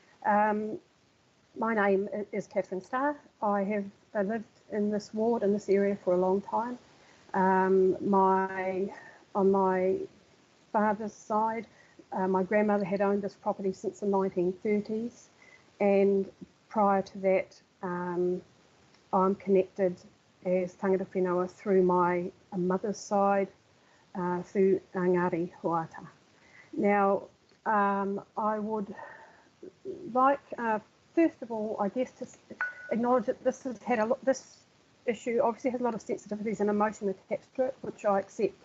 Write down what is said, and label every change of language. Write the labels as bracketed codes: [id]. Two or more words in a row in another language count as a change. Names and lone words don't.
[en] My name is Catherine Starr. I have lived in this ward, in this area for a long time. On my father's side, my grandmother had owned this property since the 1930s, and prior to that, I'm connected as [mi] tangata whenua [en] through my mother's side, through Ngāti Hoata. Now, I would like, first of all, I guess, to acknowledge that this has had this issue obviously has a lot of sensitivities and emotion attached to it, which I accept.